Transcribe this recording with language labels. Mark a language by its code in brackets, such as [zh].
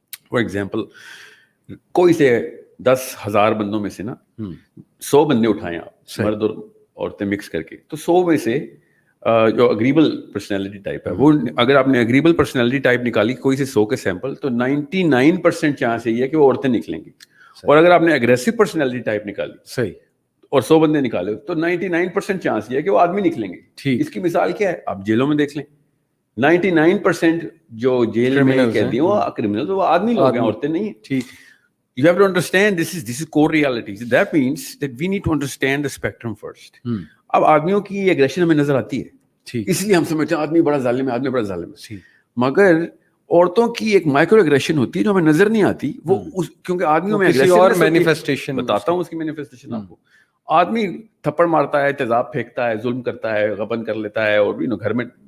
[en] for example, [ur] کوئی سے 10,000 بندوں میں سے نا 100 بندے اٹھائیں آپ, مرد اور عورتیں مکس کر کے, تو 100 میں سے جو اگریبل پرسنالٹی ٹائپ ہے, وہ اگر آپ نے اگریبل پرسنالٹی ٹائپ نکالی کوئی سے 100 کے سیمپل, تو 99% چانس یہی ہے کہ وہ عورتیں نکلیں گی. اور اگر آپ نے اگریسو پرسنالٹی ٹائپ نکالی, صحیح, اور 100 بندے نکالے, تو 99% چانس یہ ہے کہ وہ آدمی نکلیں گے. اس کی مثال کیا ہے, آپ جیلوں میں دیکھ لیں, 99% جو جیل میں قیدی وہ کرمنل, وہ آدمی لوگ ہیں, عورتیں نہیں. [en] ٹھیک, you have to understand this is core reality. That means that we need to understand the spectrum first. [ur] اب آدمیوں کی یہ اگریشن ہمیں نظر آتی ہے, اس لیے ہم سمجھتے ہیں آدمی بڑا ظالم ہے, آدمی بڑا ظالم ہے. مگر عورتوں کی ایک مائکرو اگریشن ہوتی ہے جو ہمیں نظر نہیں آتی, وہ کیونکہ آدمیوں میں [en] manifestation, [ur] بتاتا ہوں اس کی مینیفیسٹیشن آپ کو. آدمی تھپڑ مارتا ہے, تیزاب پھینکتا ہے, ظلم کرتا ہے, غبن کر لیتا ہے, اور گھر میں